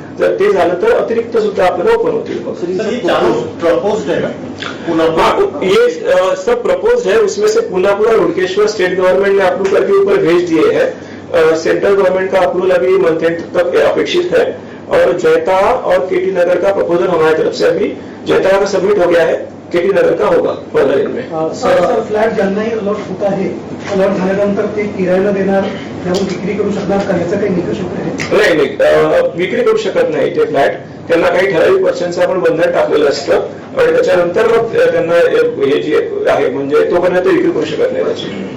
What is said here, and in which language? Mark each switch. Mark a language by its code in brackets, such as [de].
[mr] जर ते झालं तर अतिरिक्त सुद्धा आपल्याला ओपन होतील. [hi] सर, ये चालू प्रपोज्ड है ना पुनः? ये सब प्रपोज है, उसमें से पुनापुरा रुड़केश्वर स्टेट गवर्नमेंट ने अप्रूव करके ऊपर भेज दिए हैं. सेंट्रल गवर्नमेंट का अप्रूवल अभी मंथ एंड तक अपेक्षित है, और जयता और केटी नगर का प्रपोजल हमारी तरफ से अभी जयता का सबमिट हो गया है, केटी नगर का होगा 15 दिन में. [mr] सर फ्लॅट ज्यांनाही अलॉट होत आहे, अलॉट झाल्यानंतर ते किरायाला देणार, त्यावर विक्री करू शकणार का, याचा काही निकष आहे? नाही, विक्री करू शकत नाही ते फ्लॅट. त्यांना काही ठराविक पर्सेंटचं आपण बंधन टाकलेलं असतं आणि त्याच्यानंतर मग त्यांना हे जे आहे म्हणजे तोपर्यंत विक्री करू शकत नाही त्याची.